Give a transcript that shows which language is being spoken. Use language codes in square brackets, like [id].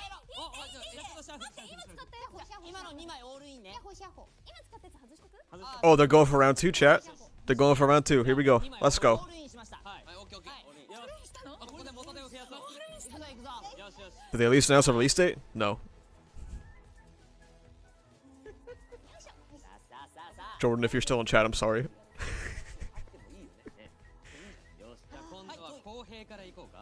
[ja] お、じゃあやってください。今使ったやつ今の2枚オールインね。今使ったやつ外しとく [en] Oh, they're going for round 2, chat. They're going for round 2. Here we go. Let's [ja] オ [en] go. [ja] ールインしました。はい、オッケーオッケー。よし。したのあ、ここで元手を増やそう。行くぞ行くぞ。よしよし。 [en] Did they at least announce a release date? No. [ja] さあさあさあ。 [en] Jordan, if you're still in chat, I'm sorry. [ja] あってもいいよね。よし、じゃあ今度は公平からいこうか。